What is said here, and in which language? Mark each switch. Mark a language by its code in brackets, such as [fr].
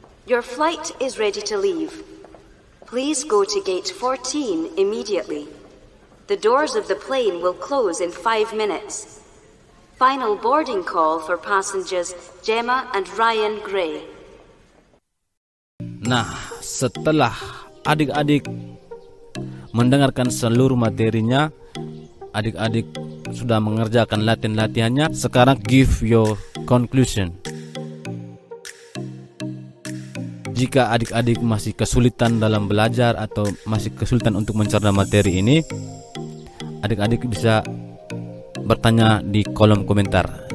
[en] Your flight is ready to leave. Please go to gate 14 immediately. The doors of the plane will close in 5 minutes. Final boarding call for passengers Gemma and Ryan Gray. [id] Nah, setelah adik-adik mendengarkan seluruh materinya, adik-adik sudah mengerjakan latihan-latihannya. Sekarang [en] give your conclusion. [id] Jika adik-adik masih kesulitan dalam belajar atau masih kesulitan untuk mencerna materi ini, adik-adik bisa bertanya di kolom komentar.